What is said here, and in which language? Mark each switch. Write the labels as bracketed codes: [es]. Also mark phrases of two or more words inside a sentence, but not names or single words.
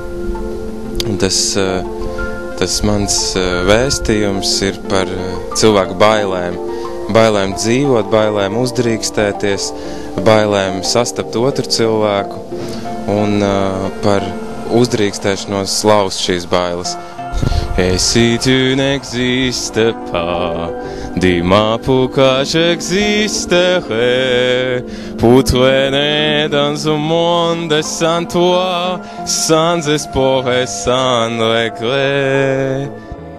[lv] Un tas mans vēstījums ir par cilvēku bailēm. Bailēm dzīvot, bailēm uzdrīkstēties, bailēm sastapt otru cilvēku un par uzdrīkstēšanos laust šīs bailes. [fr] Et si tu n'existes pas, dis-moi pourquoi j'existerais pour traîner dans un monde sans toi, sans espoir et sans regret.